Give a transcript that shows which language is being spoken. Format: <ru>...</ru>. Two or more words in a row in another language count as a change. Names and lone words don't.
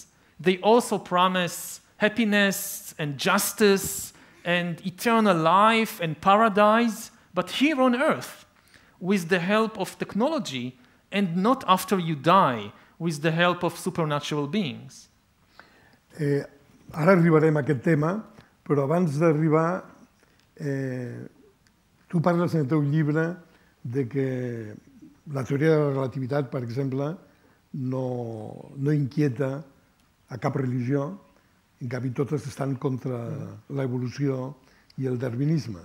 <en>They also promise happiness and justice and eternal life and paradise, but here on earth, with the help of technology, and not after you die, with the help of supernatural beings.</en> <ca>Ara arribarem a aquest tema, però abans d'arribar, tu parles en el teu llibre de que la teoria de la relativitat, per exemple, no inquieta a cap religió, en canvi totes estan contra l'evolució i el darwinisme.</ca>